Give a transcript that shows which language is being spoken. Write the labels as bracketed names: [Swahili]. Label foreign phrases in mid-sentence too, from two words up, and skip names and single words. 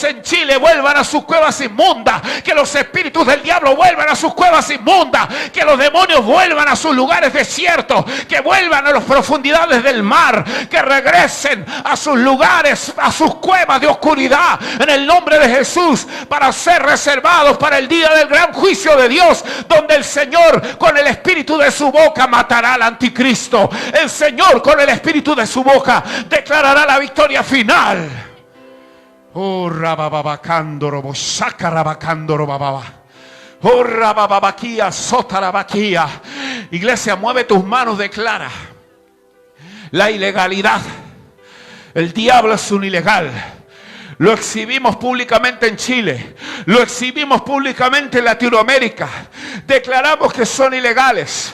[Spanish] en Chile vuelvan a sus cuevas inmundas, que los espíritus del diablo vuelvan a sus cuevas inmundas, que los demonios vuelvan a sus lugares desiertos, que vuelvan a las profundidades del mar, que regresen a sus lugares, a sus cuevas de oscuridad, en el nombre de Jesús, para ser reservados para el día del gran juicio de Dios, donde el Señor con el espíritu de su boca matará al anticristo. El Señor con el espíritu de su boca declarará la victoria final. Oh, rabababacándoro, bosacarabacándoro, bababa. Oh, rabababaquía, sotarabaquía. Iglesia, mueve tus manos, declara la ilegalidad. El diablo es un ilegal. Lo exhibimos públicamente en Chile. Lo exhibimos públicamente en Latinoamérica. Declaramos que son ilegales.